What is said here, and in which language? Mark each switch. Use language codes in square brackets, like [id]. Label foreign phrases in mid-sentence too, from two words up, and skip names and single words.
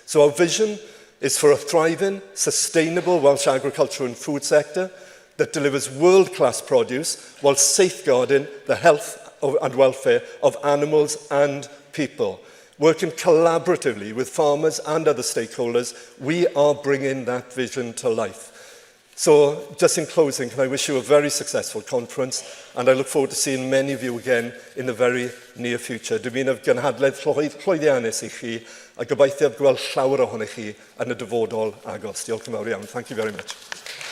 [en] So our vision is for a thriving, sustainable Welsh agriculture and food sector that delivers world-class produce while safeguarding the health and welfare of animals and people. Working collaboratively with farmers and other stakeholders, we are bringing that vision to life. So, just in closing, can I wish you a very successful conference, and I look forward to seeing many of you again in the very near future. [cy] Dwi'n mynd gynhadledd llwyddiannus I chi, a gobeithio gweld llawer ohonych chi yn y dyfodol agos. Diolch yn fawr iawn. [en] Thank you very much.